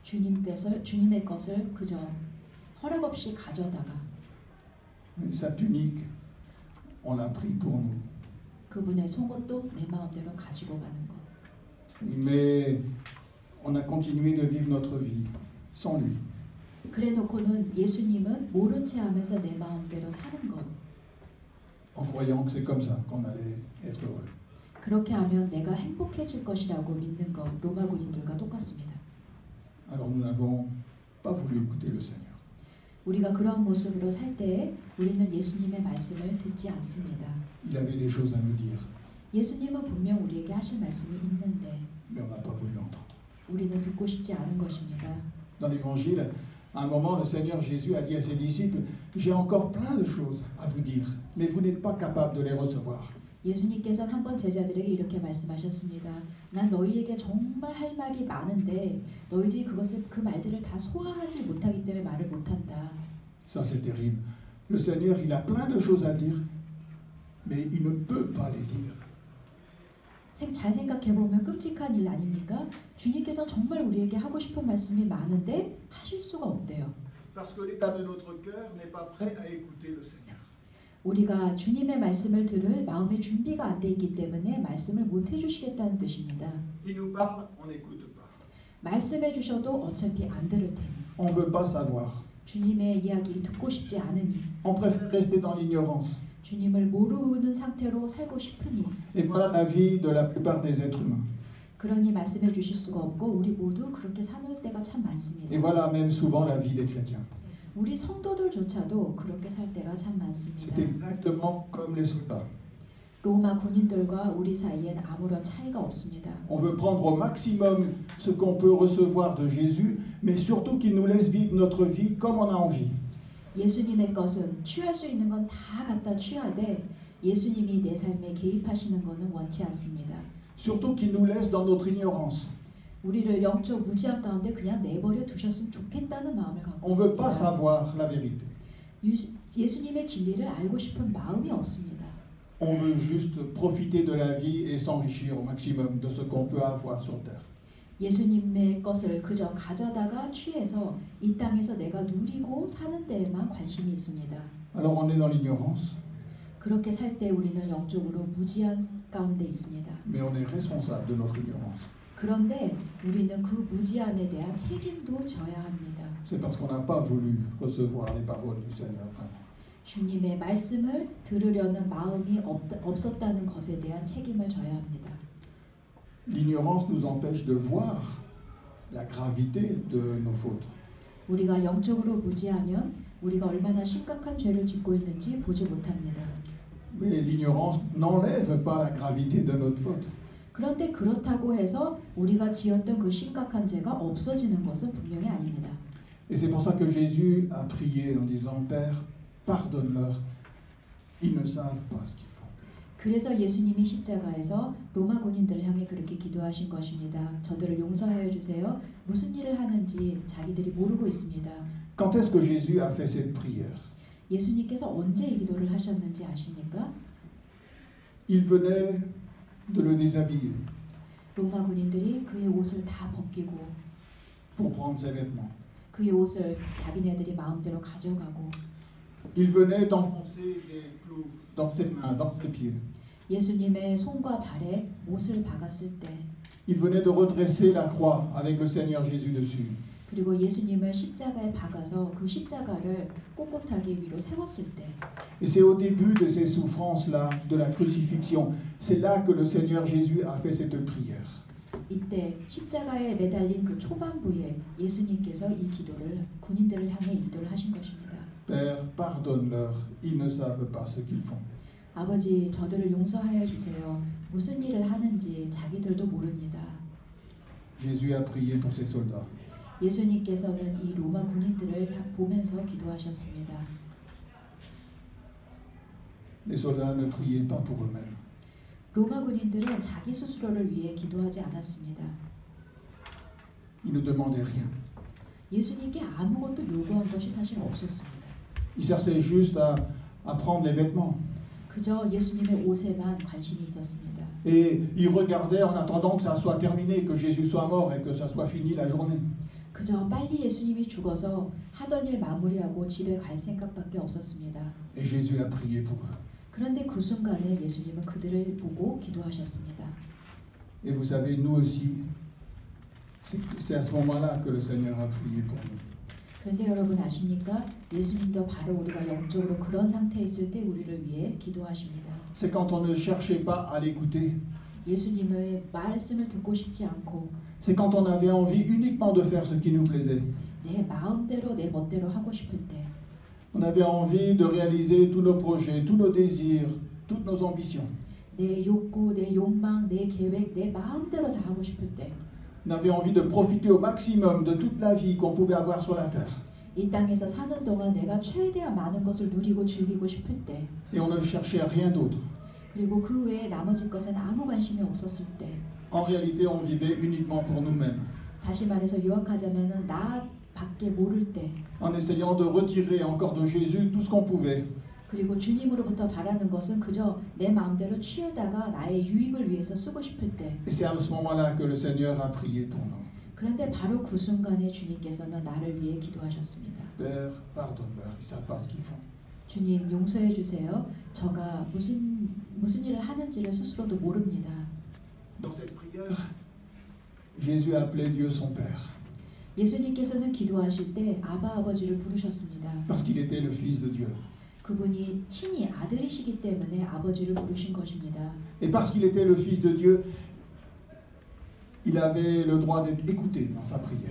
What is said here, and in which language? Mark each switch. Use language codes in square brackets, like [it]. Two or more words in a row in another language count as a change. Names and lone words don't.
[ko] 주님의 것을 그저 허락 없이 가져다가 [fr] Sa tunique, on l'a pris pour nous. [ko] 그분의 속옷도 내 마음대로 가지고 가는 것. [fr] Mais on a continué de vivre notre vie sans lui. [ko] 그래놓고는 예수님은 모른 채 하면서 내 마음대로 사는 것. [fr] En croyant que c'est comme ça qu'on allait être heureux. [ko] 그렇게 하면 내가 행복해질 것이라고 믿는 것. 로마 군인들과 똑같습니다. [fr] Alors nous n'avons pas voulu écouter le Seigneur. [ko] 우리가 그런 모습으로 살 때에 우리는 예수님의 말씀을 듣지 않습니다. [fr] Il avait des choses à nous dire, [ko] 예수님은 분명 우리에게 하실 말씀이 있는데 [fr] mais on n'a pas voulu entendre. [ko] 우리는 듣고 싶지 않은 것입니다. [fr] Dans l'Évangile, à un moment, le Seigneur Jésus a dit à ses disciples, j'ai encore plein de choses à vous dire, mais vous n'êtes pas capables de les recevoir. [ko] 예수님께서는 한 번 제자들에게 이렇게 말씀하셨습니다. 난 너희에게 정말 할 말이 많은데 너희들이 그 말들을 다 소화하지 못하기 때문에 말을 못한다. [fr] Ça c'est terrible. Le Seigneur, il a plein de choses à dire, mais il ne peut pas les dire. [ko] 잘 생각해보면 끔찍한 일 아닙니까? 주님께서 정말 우리에게 하고 싶은 말씀이 많은데 하실 수가 없대요. [fr] Parce que l'état de notre cœur n'est pas prêt à écouter le Seigneur. [ko] 우리가 주님의 말씀을 들을 마음의 준비가 안 돼 있기 때문에 말씀을 못 해주시겠다는 뜻입니다. [fr] Il nous parle, on n'écoute pas. [ko] 말씀해 주셔도 어차피 안 들을 테니. [fr] On ne veut pas savoir. [ko] 주님의 이야기 듣고 싶지 않으니. [fr] On préfère rester dans l'ignorance. [ko] 주님을 모르는 상태로 살고 싶으니. [fr] Et voilà la vie de la plupart des êtres humains. [ko] 그러니 말씀해 주실 수가 없고 우리 모두 그렇게 사는 때가 참 [fr] Et [ko] 많습니다. [fr] voilà même souvent la vie des chrétiens. [ko] 우리 성도들조차도 그렇게 살 때가 참 많습니다. [fr] C'est exactement comme les soldats. [ko] 로마 군인들과 우리 사이엔 아무런 차이가 없습니다. [fr] On veut prendre au maximum ce qu'on peut recevoir de Jésus, mais surtout qu'il nous laisse vivre notre vie comme on a envie. [ko] 예수님의 것은 취할 수 있는 건 다 갖다 취하되 예수님이 내 삶에 개입하시는 것은 원치 않습니다. [fr] Surtout qu'il nous laisse dans notre ignorance. [ko] 우리를 영적 무지한 가운데 그냥 내버려 두셨으면 좋겠다는 마음을 갖고 [fr] On ne veut pas [ko] 있습니다. [fr] savoir la vérité. [ko] 예수님의 진리를 알고 싶은 마음이 없습니다. [fr] On veut juste profiter de la vie et s'enrichir au maximum de ce qu'on peut avoir sur terre. [ko] 예수님의 것을 그저 가져다가 취해서 이 땅에서 내가 누리고 사는 데에만 관심이 있습니다. [fr] Alors on est dans l'ignorance, [ko] 그렇게 살 때 우리는 영적으로 무지한 가운데 있습니다. [fr] mais on est responsable de notre ignorance. [ko] 그런데 우리는 그 무지함에 대한 책임도 져야 합니다. [fr] C'est parce qu'on n'a pas voulu recevoir les paroles du Seigneur vraiment. [ko] 주님의 말씀을 들으려는 마음이 없었다는 것에 대한 책임을 져야 합니다. [fr] L'ignorance nous empêche de voir la gravité de nos fautes. [ko] 우리가 영적으로 무지하면 우리가 얼마나 심각한 죄를 짓고 있는지 보지 못합니다. [fr] Mais l'ignorance n'enlève pas la gravité de notre faute. [ko] 그런데 그렇다고 해서 우리가 지었던 그 심각한 죄가 없어지는 것은 분명히 아닙니다. [fr] Et c'est pour ça que Jésus a prié en disant, Père, pardonne-leur, ils ne savent pas ce qu'ils font. [ko] 그래서 예수님이 십자가에서 로마 군인들을 향해 그렇게 기도하신 것입니다. 저들을 용서하여 주세요. 무슨 일을 하는지 자기들이 모르고 있습니다. [fr] Quand est-ce que Jésus a fait cette prière? [ko] 예수님께서 언제 이 기도를 하셨는지 아십니까? [fr] Il venait de le déshabiller [ko] 로마 군인들이 그의 옷을 다 벗기고 [fr] pour prendre ses vêtements. [ko] 그의 옷을 자기네들이 마음대로 가져가고 [fr] Il venait d'enfoncer des clous dans ses mains, dans ses pieds. [ko] 예수님의 손과 발에 못을 박았을 때 [fr] Il venait de redresser la croix avec le Seigneur Jésus dessus. [ko] 그리고 예수님을 십자가에 박아서 그 십자가를 꼿꼿하게 위로 세웠을 때 [fr] Et c'est au début de ces souffrances-là, de la crucifixion, c'est là que le Seigneur Jésus a fait cette prière. [ko] 이때 십자가에 매달린 그 초반부에 예수님께서 이 기도를 군인들을 향해 이 기도를 하신 것입니다. [fr] Père, pardonne-leur, ils ne savent pas ce qu'ils font. [ko] 아버지, 저들을 용서하여 주세요. 무슨 일을 하는지 자기들도 모릅니다. [fr] Jésus a prié pour ses soldats. [ko] 예수님께서는 이 로마 군인들을 보면서 기도하셨습니다. [fr] Les soldats ne priaient pas pour eux-mêmes. [ko] 로마 군인들은 자기 스스로를 위해 기도하지 않았습니다. [fr] Ils ne demandaient rien. [ko] 예수님께 아무것도 요구한 것이 사실 없었습니다. [fr] Ils cherchaient juste à prendre les vêtements. [ko] 그저 예수님의 옷에만 관심이 있었습니다. [fr] Et ils regardaient en attendant que ça soit terminé, que Jésus soit mort et que ça soit fini la journée. [ko] 그저 빨리 예수님이 죽어서 하던 일 마무리하고 집에 갈 생각밖에 없었습니다. [fr] Et Jésus a prié pour eux. [ko] 그런데 그 순간에 예수님은 그들을 보고 기도하셨습니다. [fr] Et vous savez, nous aussi, c'est à ce moment-là que le Seigneur a prié pour nous. [ko] 그런데 여러분 아십니까? 예수님도 바로 우리가 영적으로 그런 상태에 있을 때 우리를 위해 기도하십니다. [fr] C'est quand on ne cherchait pas à l'écouter. [ko] 예수님의 말씀을 듣고 싶지 않고 [fr] C'est quand on avait envie uniquement de faire ce qui nous plaisait. [ko] 내 마음대로 내 멋대로 하고 싶을 때 [fr] On avait envie de réaliser tous nos projets, tous nos désirs, toutes nos ambitions. [ko] 내 욕구, 내 욕망, 내 계획, 내 마음대로 다 하고 싶을 때 [fr] On avait envie de profiter au maximum de toute la vie qu'on pouvait avoir sur la terre. [ko] 이 땅에서 사는 동안 내가 최대한 많은 것을 누리고 즐기고 싶을 때 [fr] Et on ne cherchait rien d'autre. [ko] 그리고 그 외에 나머지 것엔 아무 관심이 없었을 때 [fr] En réalité, on vivait uniquement pour nous-mêmes, [ko] 다시 말해서 요약하자면은 나 밖에 모를 때 [fr] en essayant de retirer encore de Jésus tout ce qu'on pouvait. [ko] 그리고 주님으로부터 바라는 것은 그저 내 마음대로 취해다가 나의 유익을 위해서 쓰고 싶을 때 [fr] Et c'est à ce moment-là que le Seigneur a prié pour nous. [ko] 그런데 바로 그 순간에 주님께서는 나를 위해 기도하셨습니다. [fr] Père, pardonne-leur, ils ne savent pas ce qu'ils font. [ko] 주님 용서해 주세요. 저가 무슨 일을 하는지를 스스로도 모릅니다. [fr] Dans cette prière, Jésus a appelé Dieu son Père, [ko] 예수님께서는 기도하실 때 아바 아버지를 부르셨습니다. [fr] parce qu'il était le Fils de Dieu. [ko] 그분이 친히 아들이시기 때문에 아버지를 부르신 것입니다. [fr] Et parce qu'il était le Fils de Dieu, il avait le droit d'être écouté dans sa prière.